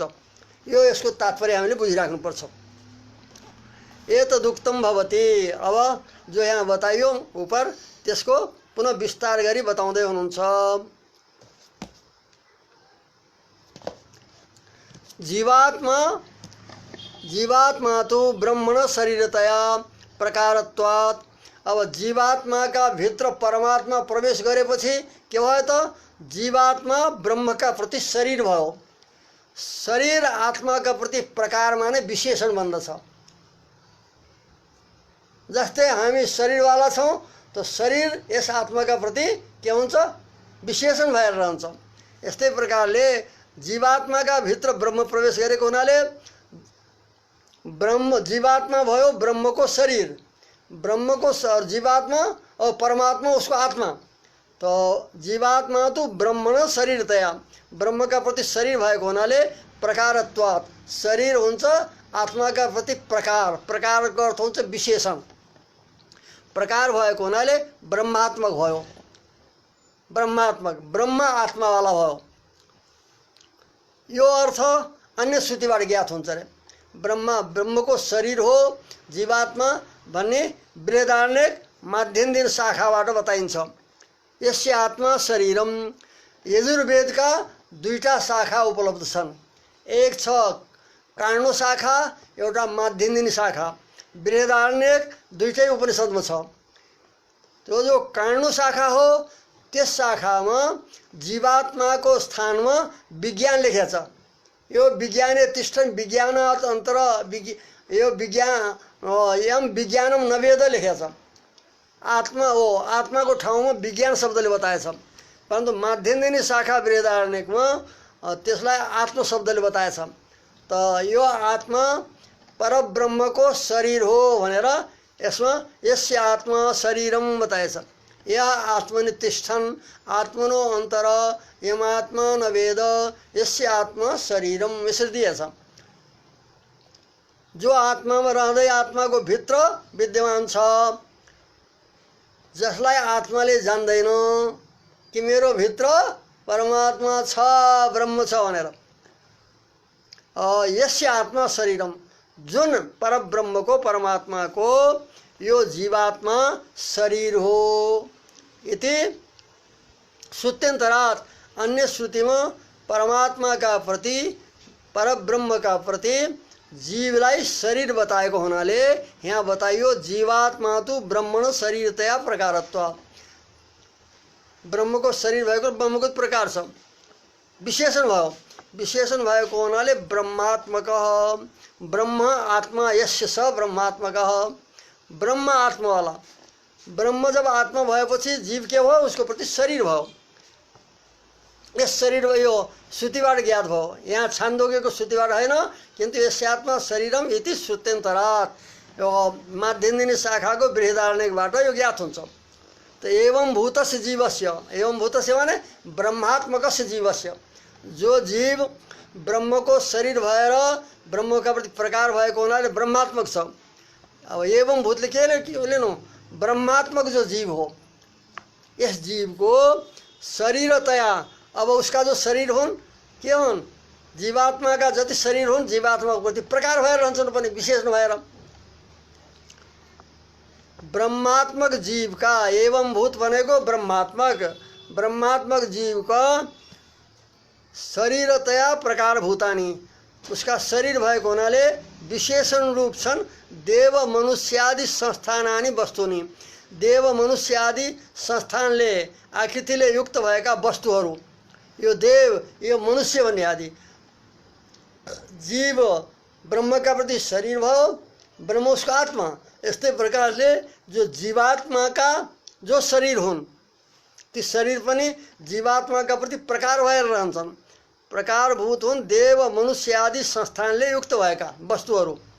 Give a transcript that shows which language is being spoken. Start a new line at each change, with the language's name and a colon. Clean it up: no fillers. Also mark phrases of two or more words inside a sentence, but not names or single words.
Nepali: यो यसको तात्पर्य हामीले बुझिराख्नुपर्छ।
Sanskrit: एतदुक्तम भवति,
Nepali: अब जो यहाँ बताइयो ऊपर त्यसको पुनः विस्तार गरी बताउँदै हुनुहुन्छ।
Sanskrit: जीवात्मा तो ब्रह्मण शरीरतया प्रकारत्वात्।
Nepali: अब जीवात्मा का भित्र परमात्मा प्रवेश गरेपछि के भयो त, जीवात्मा ब्रह्म का प्रति शरीर भयो। शरीर आत्मा का प्रति प्रकारमा नै विशेषण बन्दछ। जस्तै हामी शरीरवाला छौँ तो शरीर यस आत्मा का प्रति के हुन्छ, विशेषण भएर रहन्छ। यस्तै प्रकारले जीवात्मा का भित्र ब्रह्म प्रवेश गरेको हुनाले ब्रह्म जीवात्मा भयो ब्रह्म को शरीर, ब्रह्म को जीवात्मा और परमात्मा उसको आत्मा। तो
Sanskrit: जीवात्मा तो ब्रह्मण शरीरतया,
Nepali: ब्रह्म का प्रति शरीर भएको हुनाले प्रकारत्वात् शरीर हुन्छ, आत्मा का प्रति प्रकार, प्रकार को अर्थ हुन्छ विशेषण। प्रकार भएको हुनाले ब्रह्मात्मक भयो, ब्रह्मात्मक ब्रह्म आत्मा वाला भयो। यो अर्थ अन्य श्रुतिबाट ज्ञात हुन्छ रे। ब्रह्म को शरीर हो जीवात्मा भन्ने बृहदारण्यक माध्यन्दिन शाखाबाट बताइन्छ।
Sanskrit: यस्य आत्मा शरीरम,
Nepali: यजुर्वेद का 2टा शाखा उपलब्ध छन्। एक छ काण्ड शाखा, एउटा माध्यन्दिनी शाखा। बृहदारण्यक 2टै उपनिषदमा छ। त्यो जो काण्ड शाखा हो त्यस शाखामा जीवात्माको स्थानमा विज्ञान लेखेको छ।
Sanskrit: यो विज्ञाने तिष्ठन् विज्ञानात् अन्तर यो यम विज्ञानम नवेद
Nepali: लेखेको छ। आत्मा हो, आत्मा को ठाउँमा विज्ञान शब्दले बताएछ। परन्तु माध्यन्दिनी शाखा बृहदारण्यकमा त्यसलाई आत्मा शब्दले बताएछ। त यो आत्मा परब्रह्मको शरीर हो भनेर यसमा
Sanskrit: यस्य आत्मा शरीरम
Nepali: बताएछ।
Sanskrit: या आत्मनि तिष्ठन् आत्मनो अन्तर यमात्मा न वेद यस्य आत्मा शरीरम
Nepali: यसरी दिएछ। जो आत्मामा रहँदै आत्माको भित्र विद्यमान छ, जसलाई आत्माले जान्दैन कि मेरो भित्र परमात्मा छ, ब्रह्म छ भनेर,
Sanskrit: यस्य आत्मा शरीरम,
Nepali: जुन परब्रह्मको परमात्माको यो जीवात्मा शरीर हो।
Sanskrit: इति श्रुत्यन्तरात्
Nepali: अन्य श्रुतिमा परमात्माका प्रति परब्रह्मका प्रति जीवलाई शरीर बताएको हुनाले यहाँ बताइयो
Sanskrit: जीवात्मा तो ब्रह्मण शरीरतया प्रकारत्व।
Nepali: ब्रह्मको शरीर भएको ब्रह्मको प्रकार छ, विशेषण भयो। विशेषण भएको हुनाले ब्रह्मात्मक,
Sanskrit: ब्रह्म आत्मा यस्य स ब्रह्मात्मक,
Nepali: ब्रह्म आत्मा वाला। ब्रह्म जब आत्मा भएपछि जीव के भयो, उसको प्रति शरीर भयो। यस शरीर यो श्रुतिबाट ज्ञात भयो, यहाँ छान्दोग्यको श्रुतिबाट होइन, किन्तु
Sanskrit: यस आत्मा शरीरम इति श्रुत्यन्तरात्
Nepali: यो माध्यन्दिनी शाखाको बृहदारण्यकबाट यो ज्ञात हुन्छ।
Sanskrit: त एवं भूतस्य जीवस्य, एवं भूतस्य माने ब्रह्मात्मकस्य जीवस्य,
Nepali: जो जीव ब्रह्मको शरीर भएर ब्रह्मका प्रति प्रकार भएको हुनाले ब्रह्मात्मक छ। अब एवं भूतले के लिनु, ब्रह्मात्मक जो जीव हो, यस जीव को शरीरतया, अब उसका जो शरीर हुन् के हुन्, जीवात्मा का जति शरीर हुन् जीवात्मा को प्रति प्रकार भएर रहन्छन् पनि, विशेष नभएर। ब्रह्मात्मक जीव का एवं भूत भनेको ब्रह्मात्मक, ब्रह्मात्मक जीव का शरीरतया
Sanskrit: प्रकार भूतानी,
Nepali: उसका शरीर भएको हुनाले विशेषण रूप छन्
Sanskrit: देव मनुष्यादि संस्थानानि वस्तुनि।
Nepali: देव मनुष्यादि संस्थानले आकृतिले युक्त भएका वस्तुहरू, यो देव यो मनुष्य भन्ने आदि जीव ब्रह्मका प्रति शरीर भयो, ब्रह्म उसको आत्मा। यस्तै प्रकारले जो जीवात्माका जो शरीर हुन् ती शरीर पनि जीवात्माका प्रति प्रकार भएर रहन्छन्, प्रकारभूत हुन् देव मनुष्य आदि संस्थानले युक्त भएका वस्तुहरू।